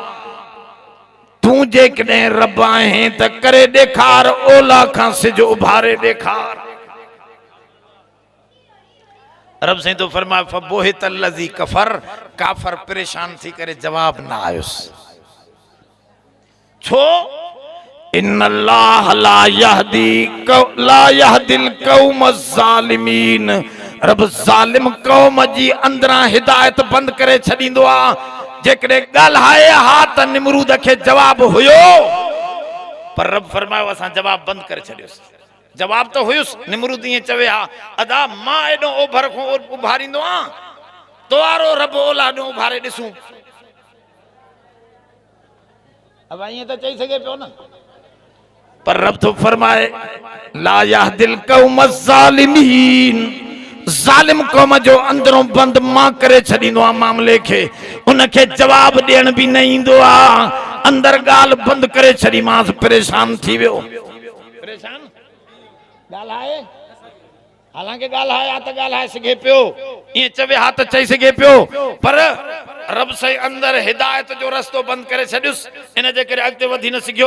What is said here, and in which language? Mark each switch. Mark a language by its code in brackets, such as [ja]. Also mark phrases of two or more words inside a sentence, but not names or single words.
[sd] तूं जेकॾहिं रब आहीं त करे ॾेखार, ओला खां सिज उभारे ॾेखार। रब साईं तो फरमाए [ar] فبهت الذي كفر, [sd] काफर परेशान थी करे जवाब न आयुसि। छो? [ar] إن الله لا يهدي القوم الظالمين. [sd] रब ज़ालिम कौम जी अंदरां हिदायत बंदि करे छॾींदो आहे। जेकॾहिं ॻाल्हाए हा त निमरूद खे जवाब हुयो, पर रब फरमायो असां जवाब बंदि करे छॾियोसि। जवाब तो हुयुस, निमरूद ईअं चवे हा अदा मां एॾो ओभर खां उभारींदो आहियां, तोवारो रब ओला ॾो उभारे ॾिसूं। अब ईअं त चई सघे पियो न, पर रब तो फरमाए [ar] لا يهدي القوم الظالمين. [sd] ज़ालिम कौम जो अंदरों बंदि मां करे छॾींदो आहियां मामले खे, उनखे जवाब ॾियण बि न ईंदो आहे। अंदरि ॻाल्हि बंदि करे छॾीमांसि, परेशान थी वियो। परेशान ॻाल्हाए, हालांकि ॻाल्हाए हा त ॻाल्हाए सघे पियो, ईअं चवे हा त चई सघे पियो, पर रब साईं अंदरि हिदायत जो रस्तो बंदि करे छॾियुसि, इन जे करे अॻिते वधी न सघियो।